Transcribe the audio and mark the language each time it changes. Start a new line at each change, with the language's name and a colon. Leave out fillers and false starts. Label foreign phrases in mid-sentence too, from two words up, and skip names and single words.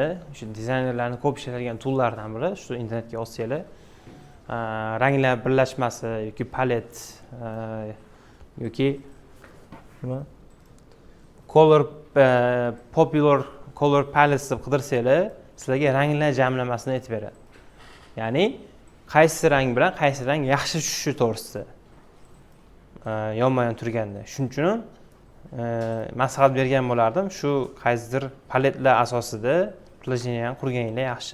Uzbek: Shu dizaynerlarning ko'p ishlatadigan toollardan biri, shu internetga olsanglar, ranglar birlashmasi yoki palet yoki nima?
English: Popular color palettes
Uzbek: deb qidirsanglar, sizlarga ranglar jamlamasini aytib beradi. Ya'ni qaysi rang bilan qaysi rang yaxshi tushishi to'g'risida. Yonma-yon turganda. Shuning uchun maslahat bergan bo'lardim. Shu qaysidir paletlar asosida приложение qurganinglar yaxshi.